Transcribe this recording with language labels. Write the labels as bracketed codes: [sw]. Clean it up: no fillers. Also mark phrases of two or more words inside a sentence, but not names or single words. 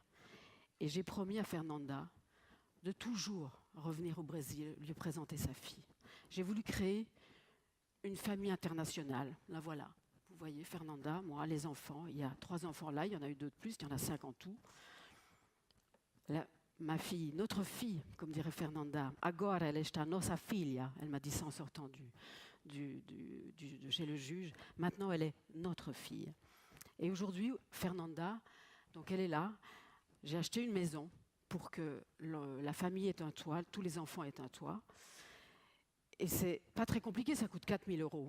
[fr] Et j'ai promis à Fernanda de toujours revenir au Brésil, lui présenter sa fille. J'ai voulu créer une famille internationale. La voilà. Vous voyez, Fernanda, moi, les enfants. Il y a 3 enfants là, il y en a eu 2 de plus, il y en a 5 en tout. Ma fille, notre fille, comme dirait Fernanda, [pt] agora ela está nossa filha, [fr] elle m'a dit ça en sortant de chez le juge. Maintenant, elle est notre fille. Et aujourd'hui, Fernanda, donc elle est là. J'ai acheté une maison pour que la famille ait un toit, tous les enfants aient un toit. Et c'est pas très compliqué, ça coûte 4 000 €.